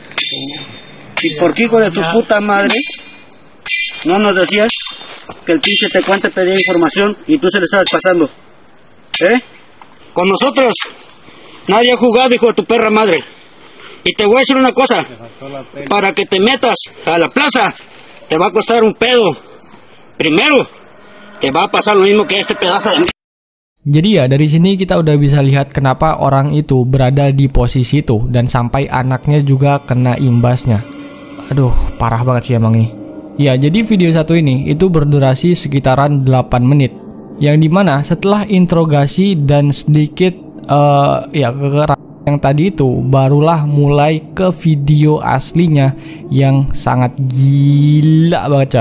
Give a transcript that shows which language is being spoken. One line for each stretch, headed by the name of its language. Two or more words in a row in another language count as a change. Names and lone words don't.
Spanish: ¿Y por qué, hijo de tu puta madre, no nos decías que el pinche Tecuán te pedía información y tú se le estabas pasando? Con nosotros nadie ha jugado, hijo de tu perra madre. Y te voy a decir una cosa, para que te metas a la plaza te va a costar un pedo. Primero te va a pasar lo mismo que este pedazo de...
Indonesian: Jadi ya dari sini kita udah bisa lihat kenapa orang itu berada di posisi itu dan sampai anaknya juga kena imbasnya. Aduh, parah banget sih emang nih. Ya, jadi video satu ini itu berdurasi sekitaran 8 menit. Yang dimana setelah interogasi dan sedikit kekerasan yang tadi itu, barulah mulai ke video aslinya yang sangat gila banget coy.